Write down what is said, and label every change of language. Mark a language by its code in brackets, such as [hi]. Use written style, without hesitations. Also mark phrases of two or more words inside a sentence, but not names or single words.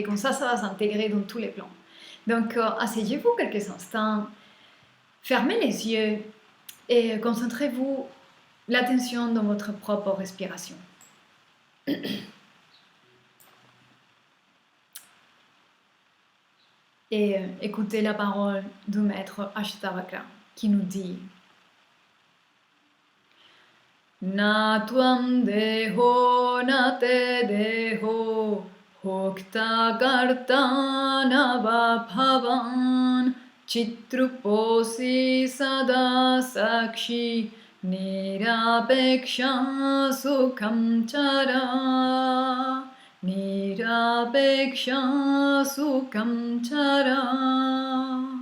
[fr] Comme ça va s'intégrer dans tous les plans. Donc, asseyez-vous quelques instants, fermez les yeux et concentrez-vous l'attention dans votre propre respiration. Et écoutez la parole du maître Ashtavakra qui nous dit: [sa] न त्वं देहो न ते देहो भोक्ता कर्ता न वा भवान् चिद्रूपोऽसि सदा साक्षी निरपेक्षः सुखं चर निरपेक्षः सुखं चर.